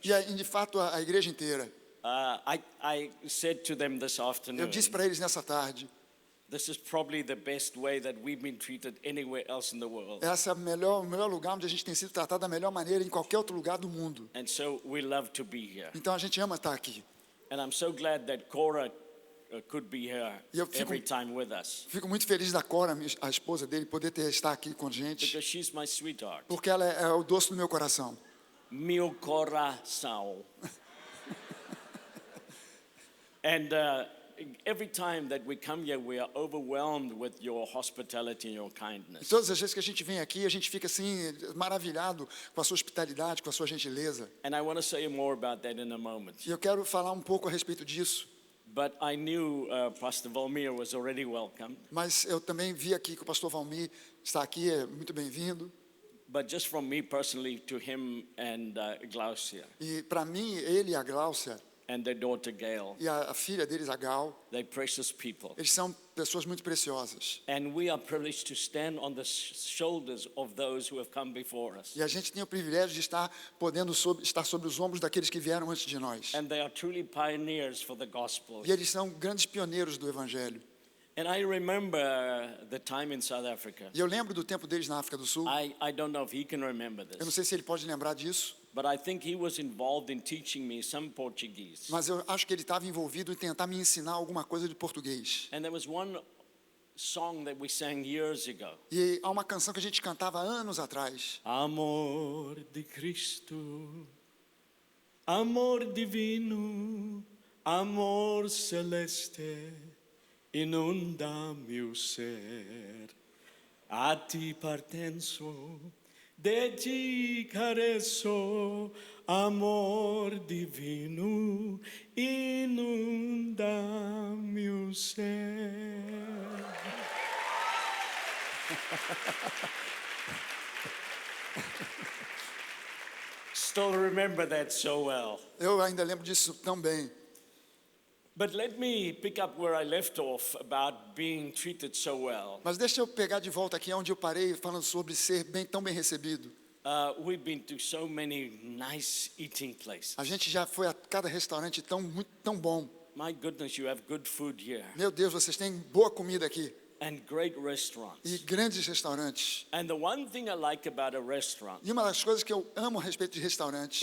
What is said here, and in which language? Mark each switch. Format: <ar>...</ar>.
<pt>E de fato, a igreja inteira.</pt> <en>I said to them this afternoon,</en> <pt>Eu disse para eles nessa tarde,</pt> <en>this is probably the best way that we've been treated anywhere else in the world.</en> <pt>esse é o melhor lugar onde a gente tem sido tratado da melhor maneira em qualquer outro lugar do mundo.</pt> <en>And so we love to be here.</en> <pt>Então a gente ama estar aqui.</pt> <en>And I'm so glad that Cora could be here</en> <pt>E eu fico-</pt> <en>every time with us.</en> <pt>Fico muito feliz da Cora, a esposa dele, poder estar aqui com a gente.</pt> <en>Because she's my sweetheart.</en> <pt>Porque ela é o doce do meu coração. Meu coração.</pt> <en>And every time that we come here, we are overwhelmed with your hospitality and your kindness.</en> <pt>Todas as vezes que a gente vem aqui, a gente fica assim, maravilhado com a sua hospitalidade, com a sua gentileza.</pt> <en>And I want to say more about that in a moment.</en> <pt>E eu quero falar um pouco a respeito disso.</pt> <en>But I knew Pastor Valmir was already welcome.</en> <pt>Mas eu também vi aqui que o pastor Valmir está aqui, é muito bem-vindo.</pt> <en>But just from me personally to him and Glaucia</en> <pt>E para mim, ele e a Gláucia,</pt> <en>and their daughter Gail,</en> <pt>e a filha deles, a Gal,</pt> <en>they're precious people.</en> <pt>eles são pessoas muito preciosas.</pt> <en>And we are privileged to stand on the shoulders of those who have come before us.</en> <pt>E a gente tem o privilégio de estar podendo estar sobre os ombros daqueles que vieram antes de nós.</pt> <en>And they are truly pioneers for the gospel.</en> <pt>E eles são grandes pioneiros do Evangelho.</pt> <en>And I remember the time in South Africa.</en> <pt>E eu lembro do tempo deles na África do Sul.</pt> <en>I don't know if he can remember</en> <pt>Eu não</pt> <en>this,</en> <pt>sei se ele pode lembrar disso,</pt> <en>but I think he was involved in teaching me some Portuguese.</en> <pt>mas eu acho que ele estava envolvido em tentar me ensinar alguma coisa de português.</pt> <en>And there was one song that we sang years ago.</en> <pt>E há uma canção que a gente cantava anos atrás. Amor de Cristo, amor divino, amor celeste, inunda meu ser. A ti pertenço, de ti careço, amor divino, inunda meu ser.</pt> <en>Still remember that so well.</en> <pt>Eu ainda lembro disso tão bem.</pt> <en>But let me pick up where I left off about being treated so well.</en> <pt>Mas deixa eu pegar de volta aqui onde eu parei, falando sobre ser tão bem recebido.</pt> <en>We've been to so many nice eating places.</en> <pt>A gente já foi a cada restaurante tão bom.</pt> <en>My goodness, you have good food here</en> <pt>Meu Deus, vocês têm boa comida aqui.</pt> <en>and great restaurants.</en> <pt>E grandes restaurantes.</pt> <en>And the one thing I like about a restaurant</en> <pt>E uma das coisas que eu amo a respeito de restaurantes</pt>